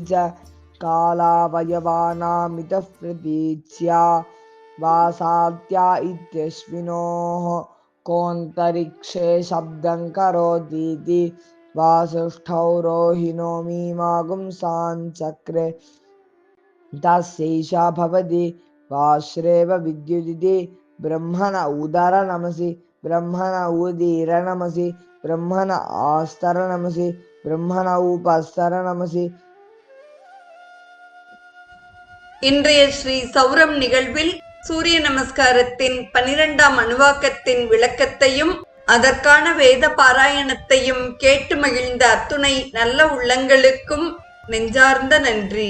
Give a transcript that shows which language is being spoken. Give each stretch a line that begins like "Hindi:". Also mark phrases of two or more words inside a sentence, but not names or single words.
Sanskrit: च कालावयवानामितः प्रतीच्या वासात्या इत्यश्विनोः कोऽन्तरिक्षे शब्दं करोतीति वासिष्ठौ रोहिणो मीमागुंसाञ्चक्रे तस्यैषा भवति वाश्रेव विद्युदिति ब्रह्मण उदरनमसि ब्रह्मण उदीरनमसि ब्रह्मण आस्तरनमसि ब्रह्मण उपस्तरनमसि.
Tamil: இன்றைய ஸ்ரீ சௌரம் நிகழ்வில் சூரிய நமஸ்காரத்தின் 12ஆம் அணுவாக்கத்தின் விளக்கத்தையும் அதற்கான வேத பாராயணத்தையும் கேட்டு மகிழ்ந்த அத்துணை நல்ல உள்ளங்களுக்கும் நெஞ்சார்ந்த நன்றி.